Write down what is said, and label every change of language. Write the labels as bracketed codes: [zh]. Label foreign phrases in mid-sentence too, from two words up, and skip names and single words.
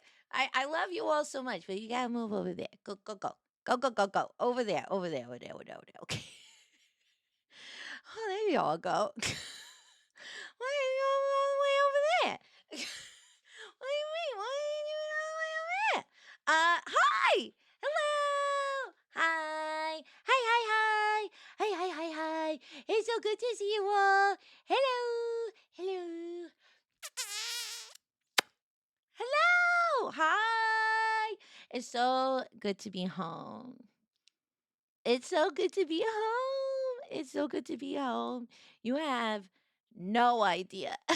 [en] I love you all so much, but you gotta move over there. Go. Over there. Okay. Oh, there you all go. Why are you all the way over there? What do you mean? Why are you all the way over there? Hi! Hello! Hi! Hi! It's so good to see you all. Hello! Hello! Hi! It's so good to be home. It's so good to be home. It's so good to be home. You have no idea.